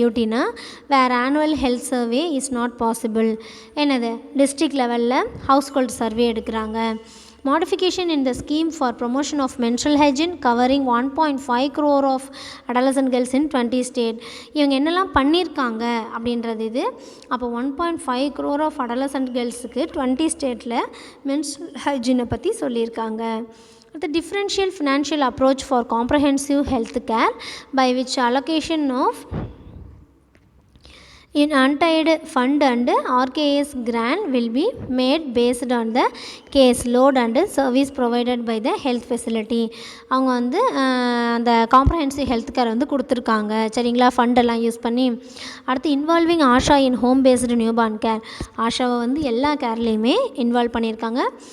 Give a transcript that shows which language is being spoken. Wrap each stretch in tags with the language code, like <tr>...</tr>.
<en>யூடினா வேறு annual health survey is not possible.</en> <ta>என்னது, district லெவலில் ஹவுஸ் ஹோல்டு சர்வே எடுக்கிறாங்க.</ta> <en>Modification in the scheme for promotion of menstrual hygiene covering 1.5 crore of adolescent girls in 20 states.</en> <ta>இவங்க என்னெல்லாம் பண்ணியிருக்காங்க அப்படின்றது இது. அப்போ 1.5 crore of adolescent girlsக்கு 20 ஸ்டேட்டில் menstrual hygiene பற்றி சொல்லியிருக்காங்க.</ta> <en>The differential financial approach for comprehensive health care by which allocation of in untied fund and RKS grant will be made based on the case load and service provided by the health facility.</en> <ta>அவங்க வந்து அந்த comprehensive health care வந்து கொடுத்துருக்காங்க. சரிங்களா? ஃபண்டெல்லாம் use பண்ணி. அடுத்து</ta> <en>Involving ASHA in home based newborn care.</en> <ta>ஆஷாவை வந்து எல்லா கேர்லேயுமே இன்வால்வ் பண்ணியிருக்காங்க.</ta>